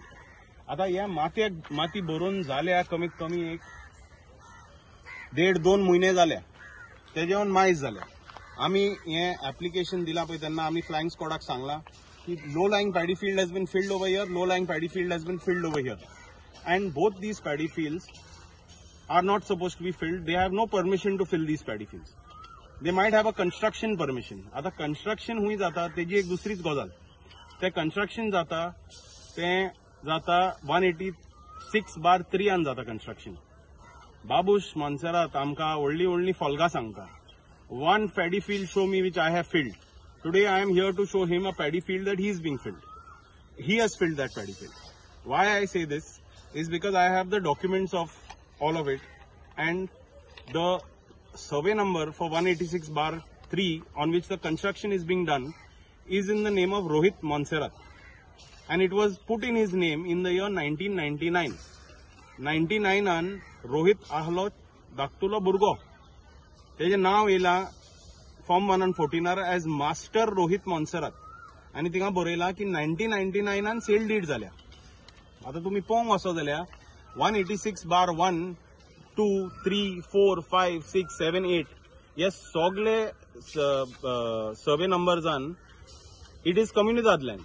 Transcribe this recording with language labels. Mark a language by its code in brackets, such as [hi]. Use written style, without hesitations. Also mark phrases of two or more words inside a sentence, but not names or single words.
[kok] आतां ह्या माती भरून जाल्या कमीत कमी एक 1.5-2 म्हयने जाल्या. तेजेवन मायज जाल्या. आमी हें एप्लिकेशन दिलां पळय तेन्ना आमी फ्लाइंग स्क्वॉडाक सांगलां की [en] low lying paddy field has been filled over here, low lying paddy field has been filled over here. And both these paddy fields are not supposed to be filled. They have no permission to fill these paddy fields. They might have a construction permission. [kok] आता construction हुई जाता तेजी एक दुसरीच गजाल. ते construction जाता 186/3 जाता construction. बाबूश मोन्सेरात आमकां व्हडली फॉल्गां सांगता. [en] One paddy field show me which I have filled. Today I am here to show him a paddy field that he is being filled. He has filled that paddy field. Why I say this is because I have the documents of all of it, and the survey number for 186/3 on which the construction is being done is in the name of Rohit Monserrat, and it was put in his name in the year 1999. [kok] 99 रोहित आहलो धाकटुलो भुरगो तेजे नाव येयला फॉर्म 114 [en] as master [kok] रोहित मोन्सेरात, आनी थिंगा बरयला की 1999 [en] sale deed [kok] जाल्या. आता तुम्ही पळोवंक वचो जाल्यार 186/1, 2, 3, 4, 5, 6, 7, 8 हे सगळे सर्वे नंबर्सान [en] it is comunidade land.